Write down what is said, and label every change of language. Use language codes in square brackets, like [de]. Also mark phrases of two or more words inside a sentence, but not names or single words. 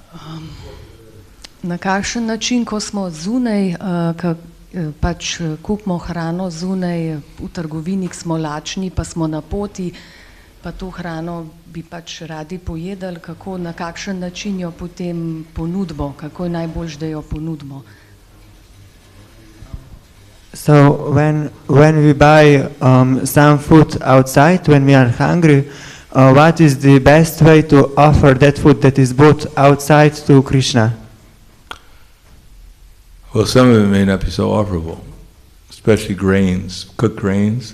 [sl] Na kakšen način, ko smo zunaj, pač kupimo hrano zunaj, v trgovini smo lačni, pa smo na poti, pa to hrano bi pač radi pojedali, kako, na kakšen način jo potem ponudimo, kako je najboljš, da jo ponudimo. [en] So when we buy some food outside, when we are hungry, what is the best way to offer that food that is bought outside to Krishna? Well, some of it may not be so offerable, especially grains, cooked grains.